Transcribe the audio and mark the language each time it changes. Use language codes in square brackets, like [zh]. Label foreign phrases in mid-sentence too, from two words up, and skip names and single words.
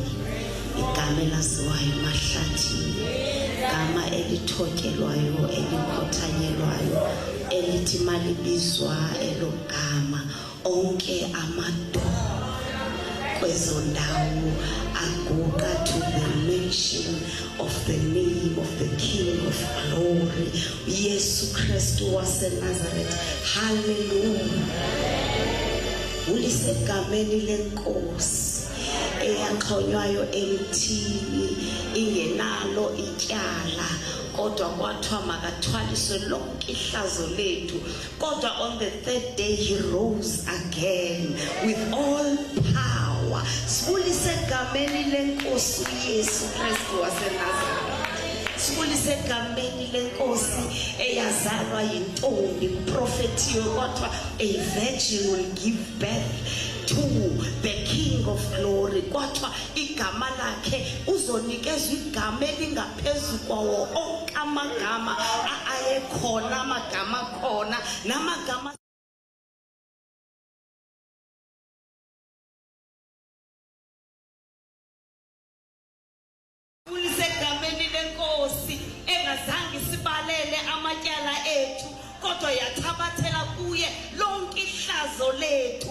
[xh] Igama elaziwayo emahlathini. Igama elithotyelwayo, elikhothanyelwayo, elithi malibizwa elogama onke amadoda kwezo ndawo aguqa [en] to the mention of the name of the King of glory, [xh] Yesu Kristu waseNazaretha. Hallelujah. Ulisegameni lenkosi eyaxhonywayo emthini ingenalo ityala, kodwa kwathiwa makathwaliswe lonke ihlazo lethu. [en] Kodwa on the third day he rose again with all power. [xh] Sibulise egameni lenkosi Yesu Kristu waseNazaretha. Sibulise egameni lenkosi eyazalwa yintombi. Kuprofethiwe kwathiwa [en] a virgin will give birth to the King of glory. [xh] Kwathiwa igama lakhe uzonikezwa igama elingaphezu kwawo onke amagama ayekhona, amagama khona namagama egameni lenkosi engazange sibalele amatyala ethu, kodwa yathabathela kuye lonke ihlazo lethu.